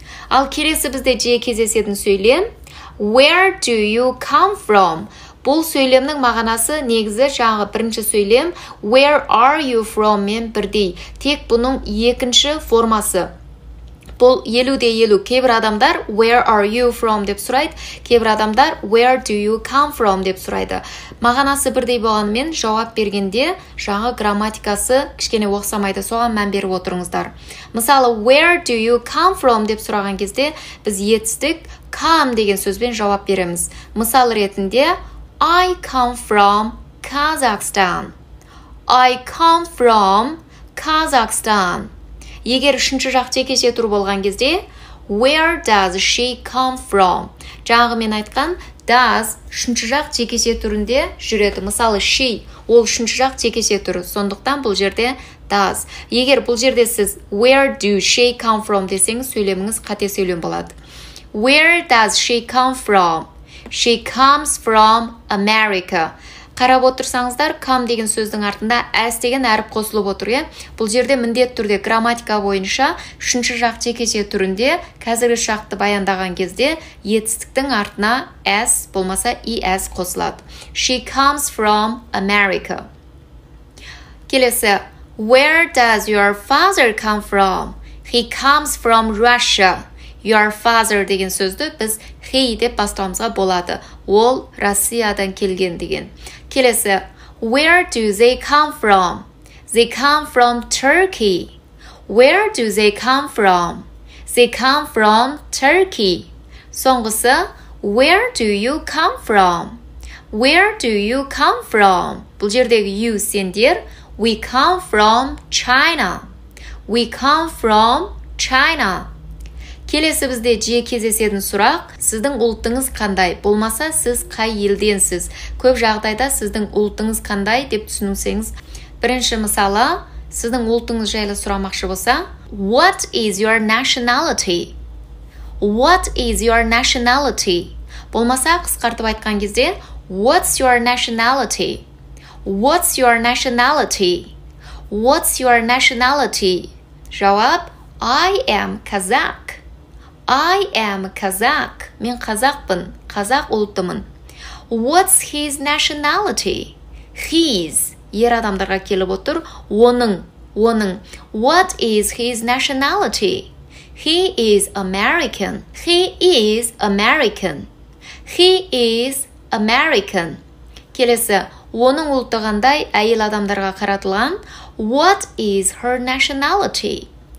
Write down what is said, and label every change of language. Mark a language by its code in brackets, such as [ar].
[kk] Ал келесі бізде жиі кездесетін сөйлем [en] where do you come from? [kk] Бұл сөйлемнің мағынасы негізі жаңағы бірінші сөйлем [en] where are you from [kk] мен бірдей. Тек бұның екінші формасы бұл 50-50. Кейбір адамдар [en] where are you from [kk] деп сұрайды, кейбір адамдар [en] where do you come from [kk] деп сұрайды. Мағынасы бірдей болғанымен жауап бергенде жаңа грамматикасы кішкене оқсамайды, соған мән беріп отырыңыздар. Мысалы [en] where do you come from [kk] деп сұраған кезде біз етістік come деген сөзбен жауап береміз. Мысал ретінде [en] I come from Kazakhstan. I come from Kazakhstan. [kk] Егер үшінші жақ жекеше тұр болған кезде [en] where does she come from? [kk] Жаңағы мен айтқан does үшінші жақ жекеше түрінде жүреді. Мысалы she ол үшінші жақ жекеше түрі. Сондықтан бұл жерде does. Егер бұл жерде сіз [en] where do she come from [kk] десеңіз сөйлеміңіз қате сөйлем болады. [en] Where does she come from? She comes from America. [kk] Қарап отырсаңыздар, come деген сөздің артында as деген әріп қосылып отыр, е? Бұл жерде міндет түрде грамматика бойынша үшінші жақ жекеше түрінде қазіргі шақты баяндаған кезде етістіктің артына as болмаса es қосылады. [en] She comes from America. [kk] Келесі, [en] where does your father come from? He comes from Russia. [kk] Your father деген сөзді біз he деп бастауымызға болады. Ол Россиядан келген деген. Келесі, [en] where do they come from? They come from Turkey. Where do they come from? They come from Turkey. [kk] Соңғысы, [en] where do you come from? Where do you come from? [kk] Бұл жердегі [en] you [kk] сендер, [en] we come from China. We come from China. [kk] Келесі бізде жиі кездесетін сұрақ, сіздің ұлтыңыз қандай? Болмаса, сіз қай елденсіз? Көп жағдайда сіздің ұлтыңыз қандай деп түсінсеңіз. Бірінші мысалы, сіздің ұлтыңыз жайлы сұрамақшы болса, [en] what is your nationality? What is your nationality? [kk] Болмаса, қысқартып айтқан кезде, [en] what's your nationality? What's your nationality? What's your nationality? [kk] Жауап, [en] I am Kazakh. I am Kazakh. [kk] Мен қазақпын, қазақ ұлтымын. [en] What's his nationality? His. [kk] Ер адамдарға келіп отыр. Оның. [en] What is his nationality? He is American. He is American. He is American. [kk] Келесі, оның ұлты қандай әйел адамдарға қаратылған. [en] What is her nationality?